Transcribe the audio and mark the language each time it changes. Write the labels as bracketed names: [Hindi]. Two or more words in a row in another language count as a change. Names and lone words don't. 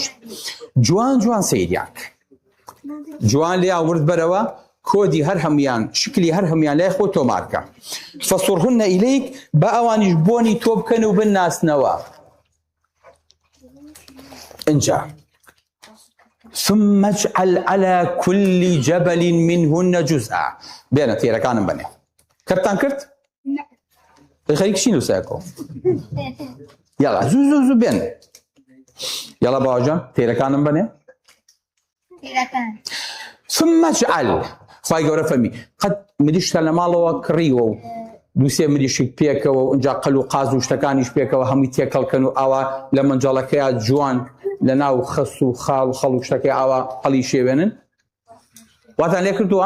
[Central Kurdish] جوان سەیریان جوان لێ ورد بەرەوە کۆدی هەر هەمویان شکلی هەر هەمویان لای خۆ تۆمارکە. [Arabic] فەسوڕهن ئیلەیک [Central Kurdish] بە ئەوانیش بۆنی تۆ بکەن و بناسنەوە. [Arabic] اینجا ثم اجعل على كل جبل منهن جزءا. [Central Kurdish] بێنە تێرەکانم بنێ. کەرتان کرد؟ خەریکشین و سایکۆ. یاڵا زوو بێن. یاڵا باوەجان تێرەکانم بنێ. [Arabic] ثم اجعل. [Central Kurdish] خوای گەورە فەرمی قەت مریشتە لە ماڵەوە کڕیوە و دووسێ مریشک پێکەوە و ئەنجا قەل و قاز و شتەکانیش پێکەوە هەمووی تێکەڵکەن و ئاوا لە مەنجەڵەکەیە جوان لە ناو خەس و خاڵ و خەڵ و شتەکەی ئاوا هەڵی شێوێنن. واتان لێ کردووە؟